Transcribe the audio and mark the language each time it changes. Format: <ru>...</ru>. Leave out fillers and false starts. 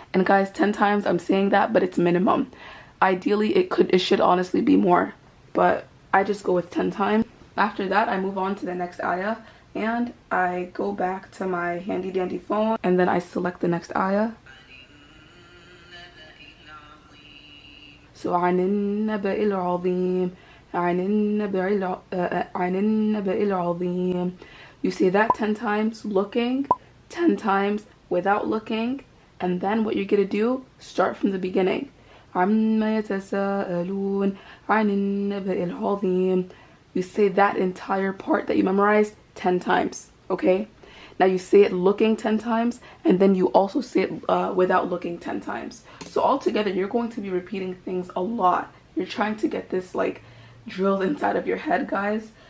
<en>And guys, 10 times I'm saying that, but it's minimum. Ideally, it should honestly be more, but I just go with 10 times. After that, I move on to the next ayah, and I go back to my handy dandy phone, and then I select the next ayah.</en> <ar>So عن النبأ العظيم عن النبأ العظيم.</ar> <en>You say that 10 times looking, 10 times without looking, and then what you're gonna do, start from the beginning.</en> <ar>عما يتساءلون عن النبأ العظيم.</ar> <en>You say that entire part that you memorized 10 times, okay? Now you say it looking 10 times, and then you also say it without looking 10 times. So altogether, you're going to be repeating things a lot. You're trying to get this like drilled inside of your head, guys.</en>